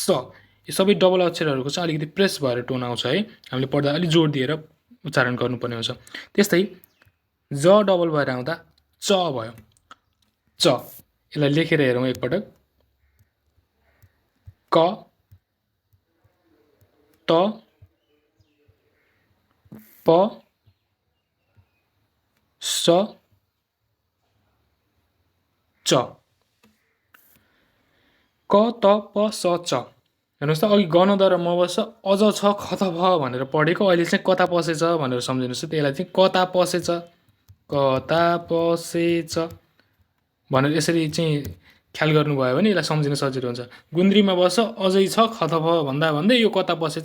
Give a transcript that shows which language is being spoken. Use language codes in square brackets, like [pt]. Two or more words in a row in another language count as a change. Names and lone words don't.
[ne] यो सबै डबल अक्षरहरूको चाहिँ अलिकति प्रेस भएर टोन आउँछ है। हामीले पढ्दा अलिक जोड दिएर उच्चारण गर्नुपर्ने हुन्छ। त्यस्तै ज डबल भएर आउँदा च भयो, च। यसलाई लेखेर हेरौँ एकपटक। क त प स च। क त प स च। हेर्नुहोस् त, अघि ग न द र म ब स अ ज छ ख त फ भनेर पढेको, अहिले चाहिँ कता पसेछ भनेर सम्झिनुहोस् त। त्यसलाई चाहिँ कता पसेछ, कता पसेछ भनेर यसरी चाहिँ ख्याल गर्नुभयो भने यसलाई सम्झिन सजिलो हुन्छ। गुन्द्रीमा बस अझै छ ख त फ भन्दा भन्दै यो कता पसेछ।